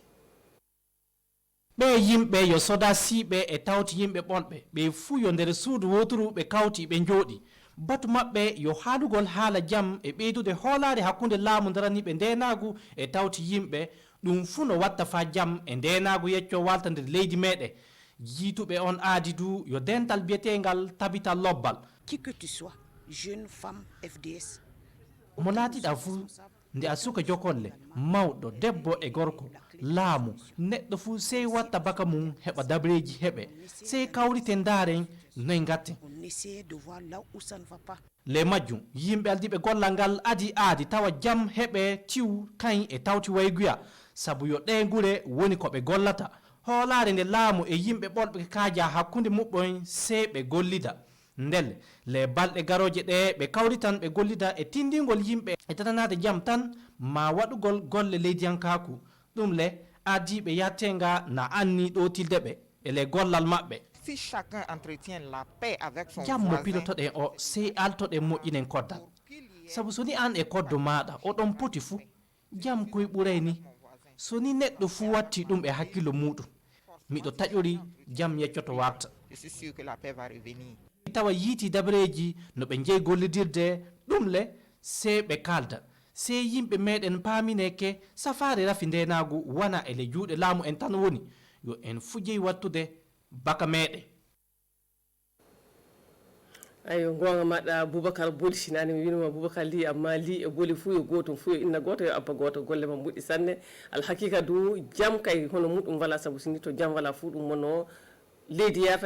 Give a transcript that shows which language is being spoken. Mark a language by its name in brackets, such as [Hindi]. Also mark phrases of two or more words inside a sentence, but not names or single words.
[Fula] ɓe yimɓe yo soda siɓe e tawti yimɓe ɓonɓe ɓe fuu yo nder suudu woturu ɓe kawti ɓe jooɗi batu maɓɓe yo haalugol haala jam e ɓeydude hoolare hakkunde laamu daraniɓe ndenagu e tawti yimɓe ɗum fuu no watta fa jam e ndenagu yecco walta nder leydi meɗe jiituɓe on aadi du yo dental biyetegal tabital lobbal [French] qui que tu sois jeunes femmes FDS. [Fula] mo laatiɗa fuu nde a suka jokolle mawɗo debbo e gorko laamu neɗɗo fuu sey watta baka mum heɓa dabreji heɓe sey kawriten daren noye gatten [French] On essaie de voir là où ça ne va pas. [Fula] le majjum yimɓe aldiɓe gollal ngal aadi tawa jam heɓe tiw kañ e tawti wayguya sabu yo ɗe gure woni koɓe gollata hoolare nde laamu e yimɓe ɓolɓe kaaja hakkunde muɓɓoyn sey ɓe gollida ndelle le balɗe garoje ɗe ɓe kawritan ɓe gollida e tindingol yimɓe e tatanade jam tan ma waɗugol golle leydiyankaku ɗum le adiɓe yattenga na anni ɗo tilde ɓe e le gollal maɓɓe. [French] Si chacun entretient la paix avec son [Fula] jam mo [French] voisin, [Fula] pilotoɗen o sey altoɗen moƴƴinen koddal sabu so ni an e koddo maɗa oɗon poti fuu jam koye ɓuray ni so ni neɗɗo fuu watti ɗum e hakkillo muɗum miɗo taƴori jam yeccoto warta. [French] je suis sûr que la paix va revenir. [Fula] tawa yiiti dabreji no ɓe jeeyi gollidirde ɗum le sey ɓe kalda sey yimɓe meɗen paamineke safare rafi ndenagu wona ele juuɗe laamu en tan woni yo en fujeyi wattude baka meɗen. ayo gonga maɗa boubacar boli sinani mi winoma boubacar li amma li e boli fuu yo gotum fuu yo inna goto yo abba goto golle ma mbuɗɗi sanne alhaqiqa du jam kay hono muɗum wala saabu sini to jam wala fuu ɗum wonno leydi yarata